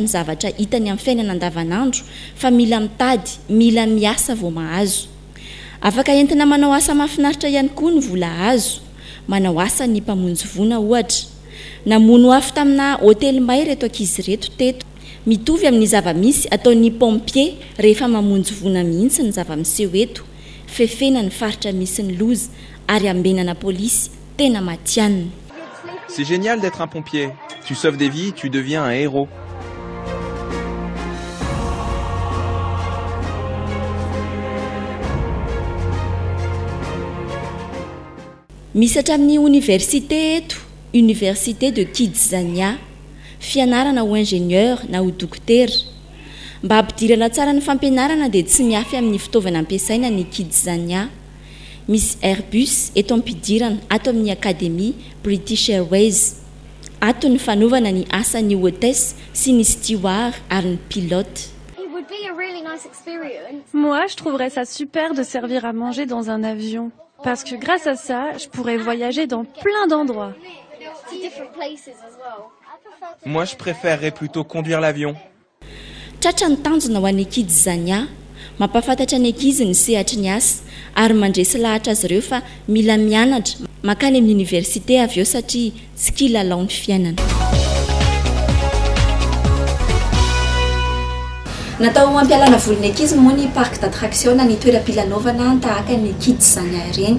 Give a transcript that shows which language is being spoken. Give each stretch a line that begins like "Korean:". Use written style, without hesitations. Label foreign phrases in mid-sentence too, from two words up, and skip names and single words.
Malagasy: zavatra hitany amin'ny fiainana andavanandro fa mila mitady mila miasa vao mahazo afaka entina manao asa mahafinaritra ihany koa ny vola azo manao asa ny mpamonjy vona ohatra namono afo tamina hotely may reto ankizy reto teto mitovy amin'ny zava-misy ataony pompier rehefa mamonjy vona mihitsy ny zava-miseho eto fefena ny faritra misy ny loza ary ambenana polisy tena matianina.
French: C'est génial d'être un pompier. Tu sauves des vies, tu deviens un héros.
Malagasy: Misy hatramin'ny université eto, université de Kids Zania, fianarana ho ingénieur na ho dokotera. Mba ampidirana tsara ny fampianarana dia tsy miafy amin'ny fitaovana ampiasaina ny Kids Zania. Misy Airbus eto ampidirana ato amin'ny Académie British Airways. Ato ny fanaovana ny asan'ny hôtesse sy ny steward ary ny pilote.
French: Moi, je trouverais ça super de servir à manger dans un avion. Parce que grâce à ça, je pourrais voyager dans plein d'endroits. Moi, je préférerais plutôt conduire l'avion.
Malagasy: Tratra ny tanjona ho an'ny ankizy zany mampafantatra ny ankizy ny sehatry ny asa ary mandresy lahatra azy ireo fa mila mianatra makany amin'ny université avy eo satria tsy kilalao ny fiainana. Natao ampialana volony ankizy moa ny
French: parc d'attraction
Malagasy: ny toeram-pilalaovana tahaka ny kids zany ireny.